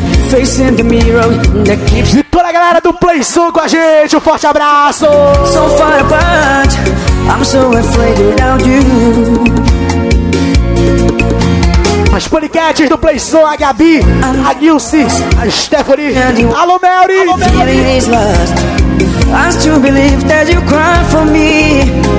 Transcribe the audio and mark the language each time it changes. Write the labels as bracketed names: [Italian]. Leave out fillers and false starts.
[English] face in the mirror that keeps it. [Portuguese] Pra galera do Play Sul com a gente, um forte abraço. [English] So far apart, I'm so afraid without you. [Portuguese] As paniquetes do Play Sul, a Gabi, a Nilce, a Stephanie, alô Mary. [English] Feeling is lost, I still believe that you cry for me.